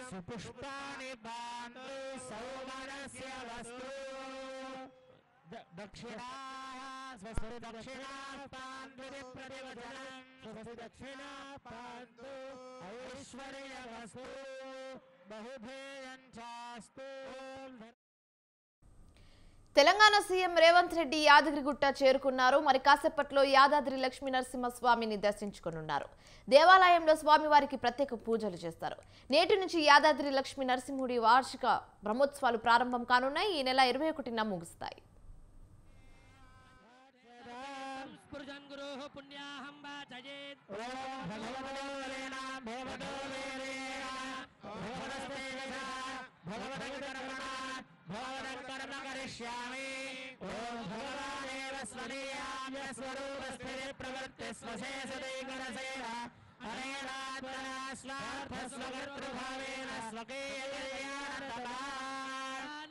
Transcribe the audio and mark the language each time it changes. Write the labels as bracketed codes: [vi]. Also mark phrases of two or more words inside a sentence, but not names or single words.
[sa] सुपुष्पाणि पान्तु सौमनस्य वस्तु दक्षिणाः स्वस्ति दक्षिणाः पान्विति प्रतिवचनं स्वस्ति दक्षिणाः पान्तु ऐश्वर्यवस्तु बहुभेयं चास्तु। [te] తెలంగాణ సీఎం రేవంత్ రెడ్డి యాదగిరిగుట్ట చేరుకున్నారు. మరి కాసేపట్లో యాదాద్రి లక్ష్మీ నరసింహస్వామిని దర్శించుకోనున్నారు. దేవాలయంలో స్వామివారికి ప్రత్యేక పూజలు చేస్తారు. నేటి నుంచి యాదాద్రి లక్ష్మీ నరసింహుడి వార్షిక బ్రహ్మోత్సవాలు ప్రారంభం కానున్నాయి. ఈ నెల 21న ముగుస్తాయి. [sa] करिष्यामि ओम भगवानेव स्वदीयाम्य स्वरूपस्थिति प्रवृत्ति स्वशेषदैकरसेना अनेनात्मना स्वार्थस्वकर्तृभावेन स्वकीयकल्याणतमान्